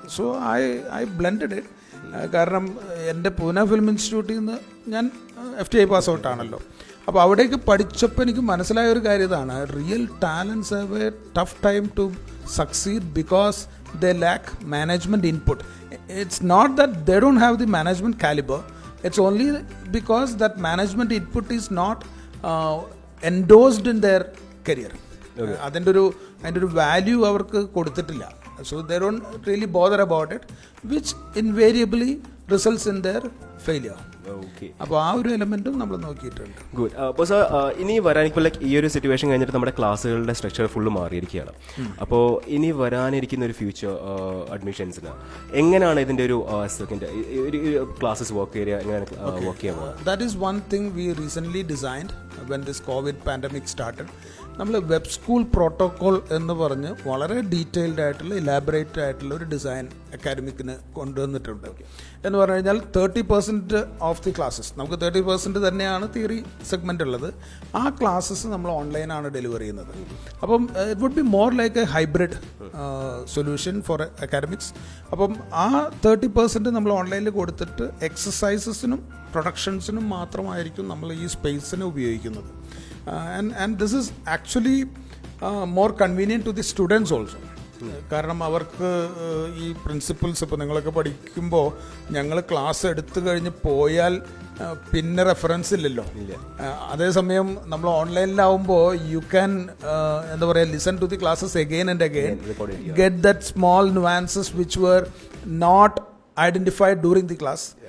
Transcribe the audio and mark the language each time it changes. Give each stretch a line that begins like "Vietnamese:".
English: So I blended it.
Malayalam: കാരണം എൻ്റെ Pune film ഇൻസ്റ്റിറ്റ്യൂട്ടിൽ നിന്ന് ഞാൻ FTI പാസ് ഔട്ടാണല്ലോ. അപ്പോൾ അവിടേക്ക് പഠിച്ചപ്പോൾ എനിക്ക് മനസ്സിലായ ഒരു കാര്യം ഇതാണ്,
English: Real talents have a tough time to succeed because they lack management input. It's not that they don't have the management caliber, it's only because that management input is not endorsed in their career.
Malayalam: അതിൻ്റെ ഒരു value അവർക്ക് കൊടുത്തിട്ടില്ല.
English: So they don't really bother about it, which invariably results in their failure. Okay,
Malayalam: അപ്പോൾ ആ ഒരു എലമെന്റും നമ്മൾ നോക്കിയിട്ടുണ്ട്.
English: Good.
Malayalam: അപ്പോൾ സർ, ഇനി വരാനിപ്പോൾ ലൈക്ക് ഈ ഒരു സിറ്റുവേഷൻ കഴിഞ്ഞിട്ട് നമ്മുടെ ക്ലാസ്സുകളുടെ സ്ട്രക്ചർ ഫുള്ള് മാറിയിരിക്കുകയാണ്. അപ്പോൾ ഇനി വരാനിരിക്കുന്ന ഒരു ഫ്യൂച്ചർ അഡ്മിഷൻസിന് എങ്ങനെയാണ് ഇതിൻ്റെ ഒരു സെക്കൻഡ് ഒരു ക്ലാസ്സസ് വർക്ക് ഏരിയ എങ്ങനെ വർക്ക് ചെയ്യാൻ പോകുന്നത്?
English: That is one thing we recently designed when this COVID pandemic started.
Malayalam: നമ്മൾ വെബ് സ്കൂൾ പ്രോട്ടോകോൾ എന്ന് പറഞ്ഞ് വളരെ ഡീറ്റെയിൽഡ് ആയിട്ടുള്ള ഇലാബറേറ്റ് ആയിട്ടുള്ള ഒരു ഡിസൈൻ അക്കാഡമിക്കിന് കൊണ്ടുവന്നിട്ടുണ്ട്. എന്ന് പറഞ്ഞു കഴിഞ്ഞാൽ 30%
English: of the classes,
Malayalam: നമുക്ക് 30% തന്നെയാണ് തിയറി സെഗ്മെൻ്റ് ഉള്ളത്. ആ ക്ലാസ്സസ് നമ്മൾ ഓൺലൈനാണ് ഡെലിവർ ചെയ്യുന്നത്.
English: അപ്പം it would be more like a hybrid solution for academics.
Malayalam: അപ്പം ആ 30% നമ്മൾ ഓൺലൈനിൽ കൊടുത്തിട്ട് എക്സസൈസസിനും പ്രൊഡക്ഷൻസിനും മാത്രമായിരിക്കും നമ്മൾ ഈ സ്പേസിനെ ഉപയോഗിക്കുന്നത്.
English: And this is actually more convenient to the students also.
Malayalam: കാരണം അവർക്ക് ഈ പ്രിൻസിപ്പിൾസ് ഇപ്പോൾ നിങ്ങളൊക്കെ പഠിക്കുമ്പോൾ ഞങ്ങൾ ക്ലാസ് എടുത്തു കഴിഞ്ഞ് പോയാൽ പിന്നെ റെഫറൻസ് ഇല്ലല്ലോ. അതേസമയം നമ്മൾ ഓൺലൈനിലാവുമ്പോൾ
English: you can
Malayalam: എന്താ പറയുക,
English: Listen to the classes again and again, get that small nuances which were not identified during the class.